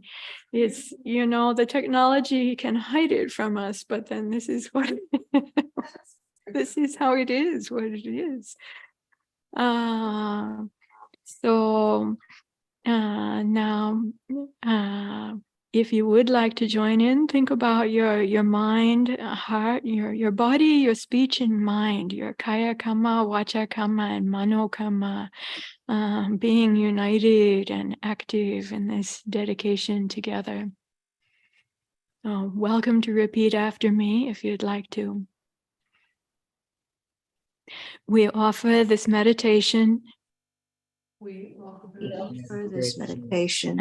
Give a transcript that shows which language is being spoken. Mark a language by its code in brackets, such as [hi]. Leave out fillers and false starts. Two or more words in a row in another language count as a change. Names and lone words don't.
[en] It's, you know, the technology can hide it from us, but then this is what, this is how it is, what it is. Now, if you would like to join in, think about your mind, heart, your body, your speech and mind, your [pi] kaya kamma, vacha kamma, [en] and [pi] mano kamma, [en] being united and active in this dedication together. So welcome to repeat after me if you'd like to. We offer this meditation this meditation